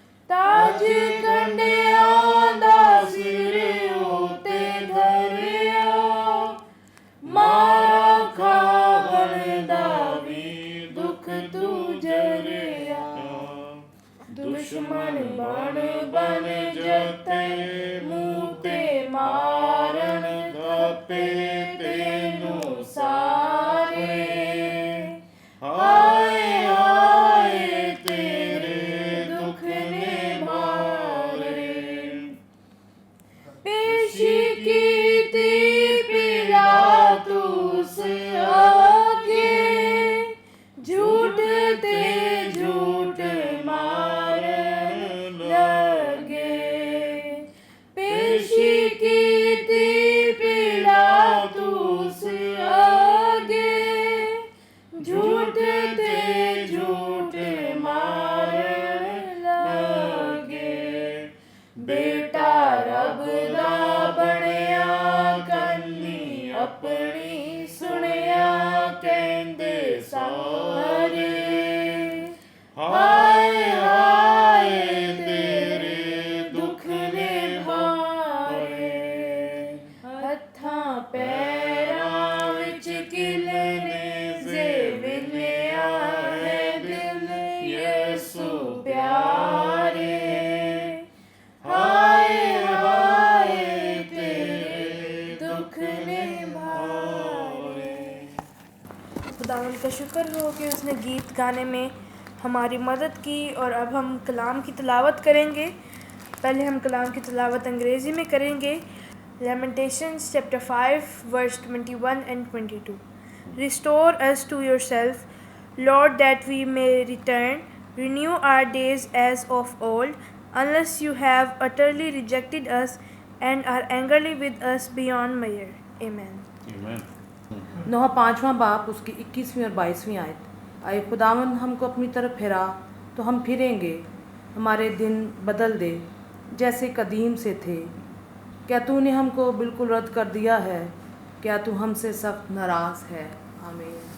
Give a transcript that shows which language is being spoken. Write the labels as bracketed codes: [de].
[pa] تاج کنڈیاں دا سر اُتے دھریا، مارا کھاون دا وی دکھ تو جریا. دشمن بن جتے منہ تے مارن کھپے تینوں سارے. ہائے ہائے تیرے دکھ نے مارے. پیش کیتی پلاطس آگے، جھوٹ تے جھوٹ مارن لگے. پیش کیتی پلاطس آگے، جھوٹ تے جھوٹ مارن لگے. بیٹا رب دا بنیا کنی اپنی سنیا کہندے سارے. ہائے ہائے تیرے دکھ نے مارے. ہتھاں پیراں وچ کلنے زیونیا ہے دل یسوع پیارے. ہائے ہائے تیرے دکھ نے مارے. [ur] خداوند کا شکر ہو کہ اس نے گیت گانے میں ہماری مدد کی. اور اب ہم کلام کی تلاوت کریں گے. پہلے ہم کلام کی تلاوت انگریزی میں کریں گے. [en] Lamentations chapter 5 verse 21 and 22. Restore us to yourself, Lord, that we may return. Renew our days as of old, unless you have utterly rejected us and are angrily with us beyond measure. Amen. Amen. [ur] نوح 5واں باپ اس کی 21ویں اور 22ویں آیت. آئے خداوند ہم کو اپنی طرف پھیرا تو ہم پھریں گے، ہمارے دن بدل دے جیسے قدیم سے تھے. کیا تو نے ہم کو بالکل رد کر دیا ہے؟ کیا تو ہم سے سخت ناراض ہے؟ آمین.